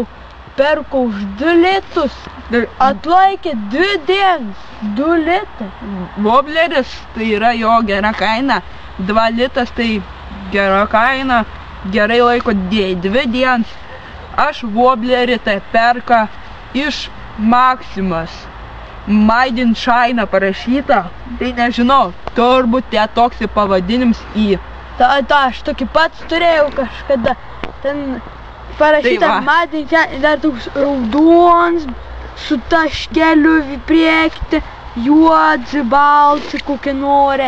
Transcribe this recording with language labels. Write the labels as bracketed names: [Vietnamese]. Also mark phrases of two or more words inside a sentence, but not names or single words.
[Lithuanian] Perkau už 2 litus. Atlaikė 2 dienas. 2 litai. Vobleris tai yra jo gera kaina. 2 litas tai gera kaina, gerai laiko 2 dienas. Aš voblerį tai perka iš Maximas. [English] Made in China parašyta. [Lithuanian] Tai nežinau, turbūt toks pavadinims į. Aš tokį pats turėjau kažkada. Ten parašyta [English] Made in China, [Lithuanian] dar toks raudons, su taškeliu į priekį, juodzi, balci, kokį nori.